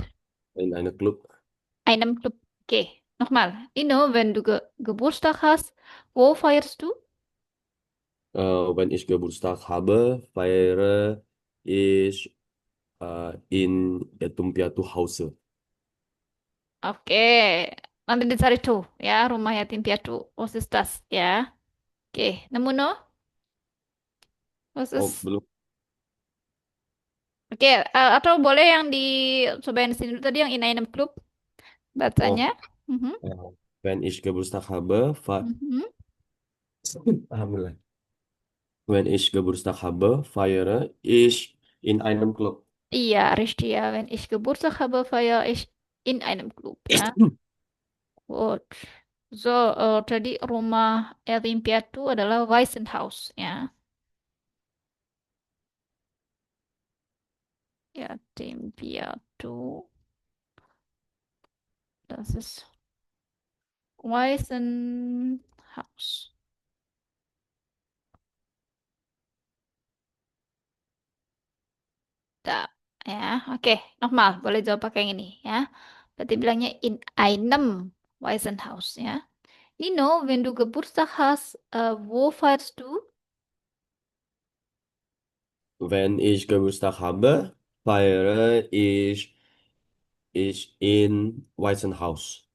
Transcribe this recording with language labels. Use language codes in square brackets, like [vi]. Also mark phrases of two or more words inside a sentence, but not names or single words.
[de] in einem Club. Einem Club. Okay, nochmal. Nino, wenn du Geburtstag hast, wo feierst du? Wenn ich Geburtstag habe, feiere ich in Yatim zu Hause. [id] Oke, nanti dicari tuh ya rumah yatim piatu. [de] Was ist das [id] ya? Oke, nemu no? [de] Was Oh, ist? [id] belum. Oke, atau boleh yang dicobain di sini dulu tadi yang [de] in einem Club [id] bacanya? Oh, Mhm. [de] äh, wenn ich Geburtstag habe, Mhm. [ar] Alhamdulillah. [de] Wenn ich Geburtstag habe, feiere ich in einem Club. [id] Iya, richtig ya. [de] Wenn ich Geburtstag habe, feiere ich in einem Club ya. Gut. So, [id] tadi rumah yatim piatu adalah Waisenhaus ya. Yatim piatu. [de] Das ist Waisenhaus. [id] Tak, ya. Oke, normal. Boleh jawab pakai yang ini, ya. Berarti bilangnya [de] in einem Waisenhaus, [id] ya. [de] Nino, wenn du Geburtstag hast, wo feierst du? Wenn ich Geburtstag habe, feiere ich in Waisenhaus.